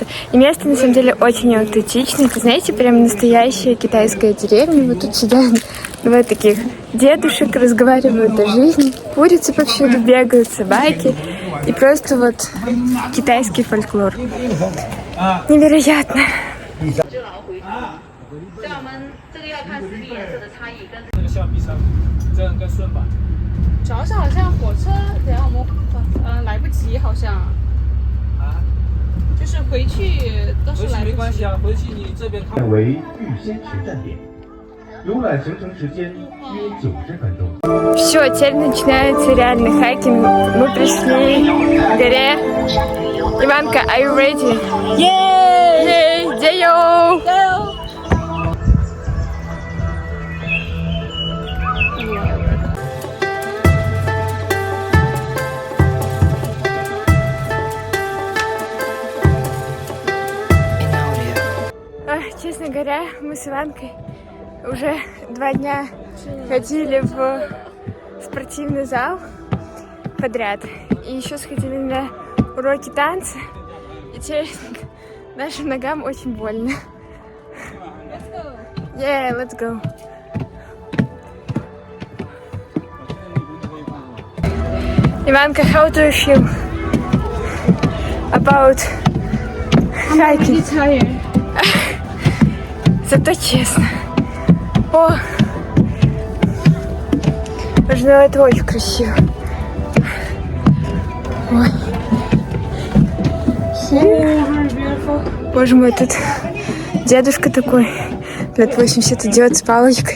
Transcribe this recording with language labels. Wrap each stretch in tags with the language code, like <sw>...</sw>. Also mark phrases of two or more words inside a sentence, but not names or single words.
<ru>И место, на самом деле, очень аутентичное. Это, знаете, прям настоящая китайская деревня. Вот тут сидят два таких дедушек, разговаривают о жизни. Курицы повсюду бегают, собаки. И просто вот китайский фольклор. Невероятно.</ru> <zh>在我们这个要看实体颜色的差异跟。那个橡皮擦，这样跟顺版。主要是好像火车，等下我们来不及，好像啊，就是回去都是回去来不及。没关系啊，回去你这边看。为玉仙池站点，游览行程时间约90分钟。</zh> <ru>Все, теперь начинается реальный хайкинг. Мы пришли к горе. Иванка,</ru> <en>are you ready? Yay!</en> <ru>Йей! Честно говоря, мы с Иванкой уже 2 дня ходили в спортивный зал подряд. И еще сходили на уроки танца. И теперь нашим ногам очень больно.</ru> <en>Yeah, let's go. Иванка, how do you feel about hiking?</en> <ru>Зато честно. О! Ну, это очень красиво. Ой. Боже мой, тут дедушка такой, лет 80, идет с палочкой.</ru>